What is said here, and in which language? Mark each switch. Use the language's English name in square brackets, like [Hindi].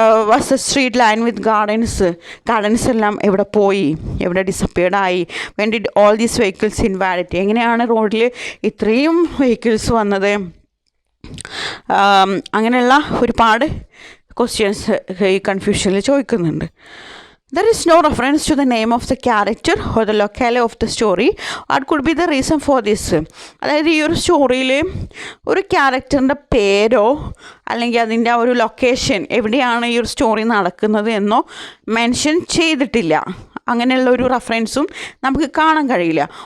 [English] was a street line with gardens [Malayalam] എല്ലാം എവിടെ പോയി, എവിടെ ഡിസപ്പിയർഡായി? [English] when did all these vehicles invalidity, [Malayalam] എങ്ങനെയാണ് റോഡിൽ ഇത്രയും വെഹിക്കിൾസ് വന്നത്? അങ്ങനെയുള്ള ഒരുപാട് ക്വസ്റ്റ്യൻസ് ഈ കൺഫ്യൂഷനിൽ ചോദിക്കുന്നുണ്ട്. [English] There is no reference to the name of the character or the locale of the story. What could be the reason for this? [Malayalam] അതായത് ഈ ഒരു സ്റ്റോറിയിൽ ഒരു ക്യാരക്ടറിൻ്റെ പേരോ അല്ലെങ്കിൽ അതിൻ്റെ ആ ഒരു ലൊക്കേഷൻ എവിടെയാണ് ഈ ഒരു സ്റ്റോറി നടക്കുന്നത് എന്നോ മെൻഷൻ ചെയ്തിട്ടില്ല. അങ്ങനെയുള്ള ഒരു റെഫറൻസും നമുക്ക് കാണാൻ കഴിയില്ല.